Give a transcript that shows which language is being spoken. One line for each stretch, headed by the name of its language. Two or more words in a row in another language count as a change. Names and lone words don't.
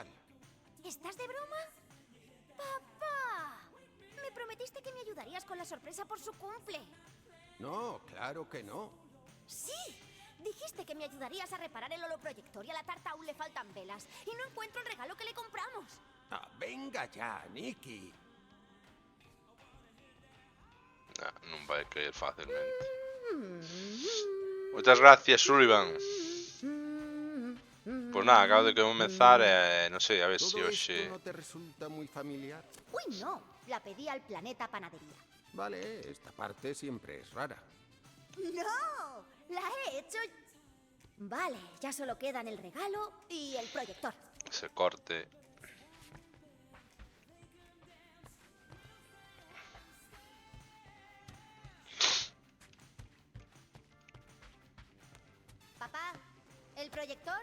Spanish: ¿Estás de broma? ¡Papá! Me prometiste que me ayudarías con la sorpresa por su cumple. No, claro que no. ¡Sí! Dijiste que me ayudarías a reparar el holoproyector y a la tarta aún le faltan velas. Y no encuentro el regalo que le compramos. Venga ya, Nikki.
Galician: Non vai caer fácilmente. Moitas gracias, Sullivan. Pois nada, acabo de comenzar e non sei, a ver se
Spanish: ¿Todo
Galician: hoxe...
Spanish: esto no te resulta muy familiar? ¡Uy, no! La pedí al Planeta Panadería. Vale, esta parte siempre es rara. ¡No! ¡La he hecho! Vale, ya solo quedan el regalo y el proyector. Ese corte... Papá, ¿el proyector?